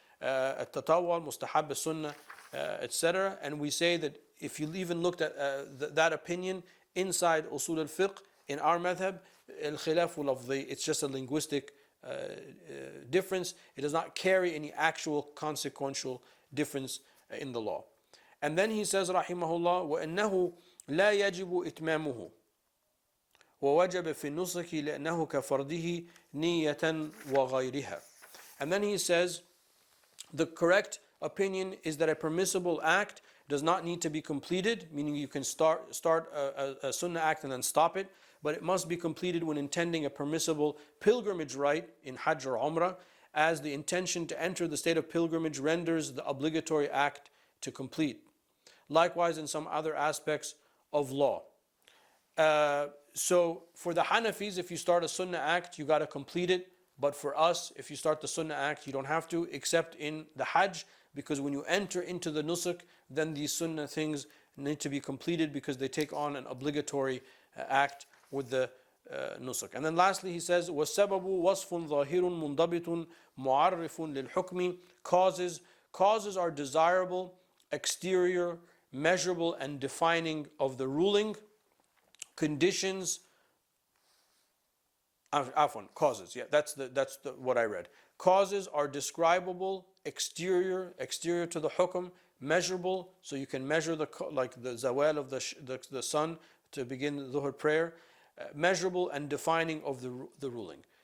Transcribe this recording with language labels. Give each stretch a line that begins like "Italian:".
English: At-tatawwa, mustahab, sunnah, etc. And we say that if you even looked at that opinion inside Usul al Fiqh, in our madhab,
Arabic: al-khilafu lafzi,
English: it's just a linguistic difference. It does not carry any actual consequential difference in the law.
Arabic: And then he says, rahimahullah, وَإِنَّهُ لَا يَجِبُ إِتْمَامُهُ وَوَجَبَ فِي النُّسْخِ لِأَنَّهُ كَفَرْضِهِ نِيَّةً وَغَيْرِهَا.
English: And then he says, the correct opinion is that a permissible act does not need to be completed, meaning you can start a sunnah act and then stop it, but it must be completed when intending a permissible pilgrimage rite in Hajj or Umrah, as the intention to enter the state of pilgrimage renders the obligatory act to complete. Likewise in some other aspects of law. So for the Hanafis, if you start a sunnah act, you got to complete it. But for us, if you start the sunnah act, you don't have to, except in the Hajj, because when you enter into the nusuk, then these sunnah things need to be completed because they take on an obligatory act with the nusuk.
Arabic: And then lastly he says, وَالسَّبَبُ وَصْفٌ ظَاهِرٌ مُنْضَبِطٌ مُعَرِّفٌ لِلْحُكْمِ.
English: Causes are desirable, exterior, measurable and defining of the ruling. Conditions, causes, that's what I read. Causes are describable, exterior to the hukm, measurable, so you can measure the zawal of the sun to begin the dhuhr prayer, measurable and defining of the ruling.